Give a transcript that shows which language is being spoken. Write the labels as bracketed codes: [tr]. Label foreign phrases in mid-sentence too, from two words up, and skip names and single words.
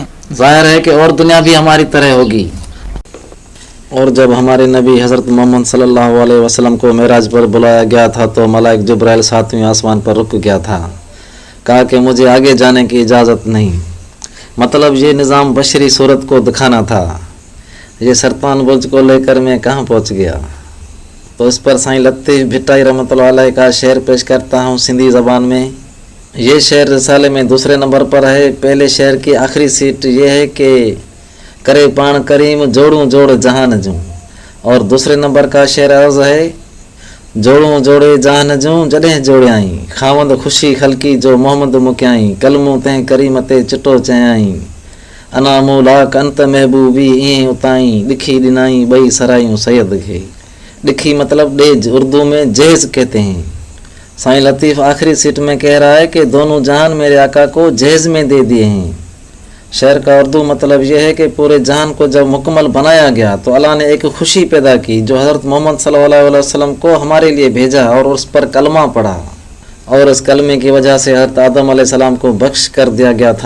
[ur] ظاہر ہے کہ اور دنیا بھی ہماری طرح ہوگی۔ اور جب ہمارے نبی حضرت محمد [ar] صلی اللہ علیہ وسلم [ur] کو معراج پر بلایا گیا تھا تو ملائک جبرائیل 7ویں آسمان پر رک گیا تھا. کہا کہ مجھے آگے جانے کی اجازت نہیں۔ مطلب یہ نظام بشری صورت کو دکھانا تھا. یہ سرطان برج کو لے کر میں کہاں پہنچ گیا. تو اس پر سائیں لطیف بھٹائی [ar] رحمۃ اللہ علیہ [ur] کا شعر پیش کرتا ہوں سندھی زبان میں. یہ شعر رسالے میں دوسرے نمبر پر ہے. پہلے شعر کی آخری سیٹ یہ ہے کہ [sd] करे पाण करीम जोड़ूं जोड़ जहान जूं, [ur] اور دوسرے نمبر کا شعر عرض ہے [sd] जोड़ूं जोड़े जहान जूं जॾहिं जोड़ियाई, खावंद ख़ुशी ख़लकी जो मोहम्मद मुकियाई, कलमूं तंहिं करीम ते चिटो चयाई, [ar] أنا مولاك أنت محبوبي [sd] ईअं उताई, ॾिखी ॾिनाई ॿई सरायूं सैयद खे। [ur] ڏکی مطلب ڈیج، اردو میں جیج کہتے ہیں. سائیں لطیف آخری سیٹ میں کہہ رہا ہے کہ دونوں جہان میرے آقا کو جیج میں دے دیے ہیں. شعر کا اردو مطلب یہ ہے کہ پورے جہان کو جب مکمل بنایا گیا تو اللہ نے ایک خوشی پیدا کی جو حضرت محمد [ar] صلی اللہ علیہ وسلم [ur] کو ہمارے لیے بھیجا اور اس پر کلمہ پڑھا، اور اس کلمے کی وجہ سے حضرت آدم علیہ السلام کو بخش کر دیا گیا تھا.